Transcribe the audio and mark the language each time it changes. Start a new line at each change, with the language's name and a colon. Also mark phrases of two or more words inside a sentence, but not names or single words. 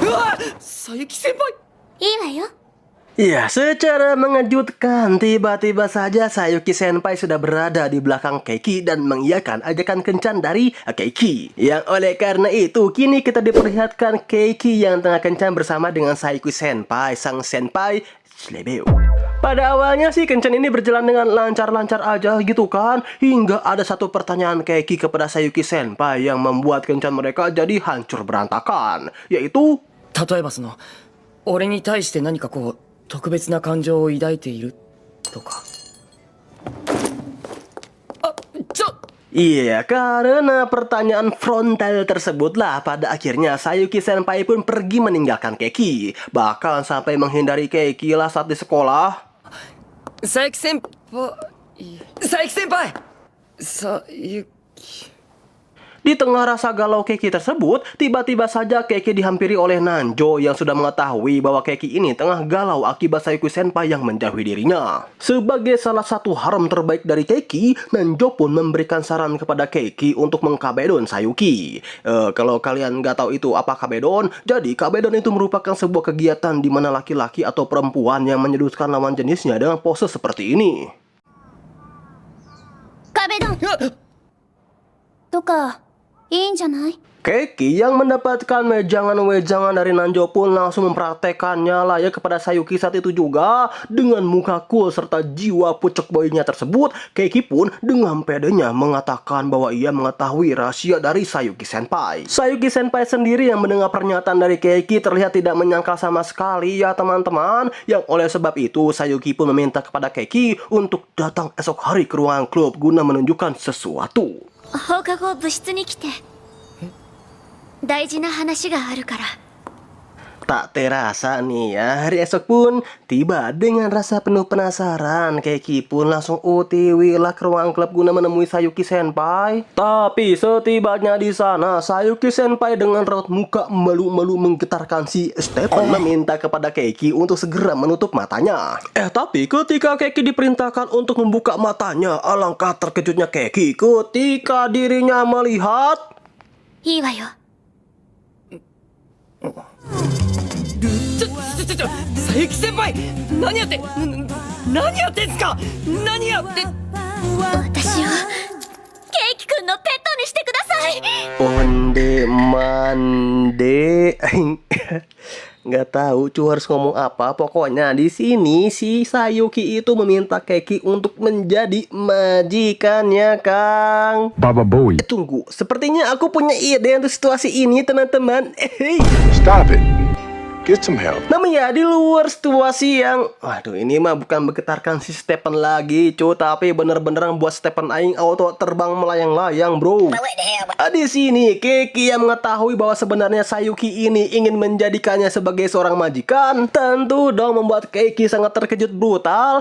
Japanese: うわ佐伯先輩。いいわよ。
Indonesian: Ya, secara mengejutkan, tiba-tiba saja Sayuki Senpai sudah berada di belakang Keiki dan mengiyakan ajakan kencan dari Keiki. Yang oleh karena itu, kini kita diperlihatkan Keiki yang tengah kencan bersama dengan Sayuki Senpai, sang senpai Slebeo. Pada awalnya sih kencan ini berjalan dengan lancar-lancar aja gitu kan, hingga ada satu pertanyaan Keiki kepada Sayuki Senpai yang membuat kencan mereka jadi hancur berantakan, yaitu
Japanese: 例えば俺に対して何かこう特別な感情を抱いているとか。あ、
Indonesian: Iya, karena pertanyaan frontal tersebutlah pada akhirnya Sayuki Senpai pun pergi meninggalkan Keiki. Bahkan sampai menghindari Keiki lah saat di sekolah.
Japanese: 佐伯先輩。佐伯先輩。佐伯。
Indonesian: Di tengah rasa galau Keiki tersebut, tiba-tiba saja Keiki dihampiri oleh Nanjo yang sudah mengetahui bahwa Keiki ini tengah galau akibat Sayuki Senpai yang menjauhi dirinya. Sebagai salah satu harem terbaik dari Keiki, Nanjo pun memberikan saran kepada Keiki untuk mengkabedon Sayuki. Kalau kalian nggak tahu itu apa kabedon, jadi kabedon itu merupakan sebuah kegiatan di mana laki-laki atau perempuan yang menyedutkan lawan jenisnya dengan pose seperti ini.
Japanese: 壁ドンとかいいんじゃない？
Indonesian: Keiki yang mendapatkan wejangan-wejangan dari Nanjo pun langsung mempraktekannya lah ya kepada Sayuki saat itu juga. Dengan muka cool serta jiwa pucuk boynya tersebut, Keiki pun dengan pedenya mengatakan bahwa ia mengetahui rahasia dari Sayuki Senpai. Sayuki Senpai sendiri yang mendengar pernyataan dari Keiki terlihat tidak menyangkal sama sekali ya teman-teman. Yang oleh sebab itu Sayuki pun meminta kepada Keiki untuk datang esok hari ke ruangan klub guna menunjukkan sesuatu.
Japanese: 放課後部室に来て大事な話があるから。
Indonesian: Tak terasa nih ya, hari esok pun tiba dengan rasa penuh penasaran. Keiki pun langsung OTW lah ke ruang klub guna menemui Sayuki Senpai. Tapi setibanya di sana, Sayuki Senpai dengan raut muka malu-malu menggetarkan si Stephen meminta kepada Keiki untuk segera menutup matanya. Tapi ketika Keiki diperintahkan untuk membuka matanya, alangkah terkejutnya Keiki ketika dirinya melihat
Japanese: いいわよ。佐伯先輩何やって何やってんすか何やって。私をケイキ君のペットにしてください。
Minangkabau: Onde mande.
Indonesian: Nggak tahu cu harus ngomong apa. Pokoknya di sini si Sayuki itu meminta Keiki untuk menjadi majikannya, Kang. Baba Bowie. Tunggu, sepertinya aku punya ide untuk situasi ini, teman-teman.
English: Stop it. Get some help.
Indonesian: Namun ya di luar situasi yang, waduh ini mah bukan menggetarkan si Stephen lagi cu, tapi bener-bener buat Stephen aing auto terbang melayang-layang bro. Di sini Keiki yang mengetahui bahwa sebenarnya Sayuki ini ingin menjadikannya sebagai seorang majikan, tentu dong membuat Keiki sangat terkejut brutal.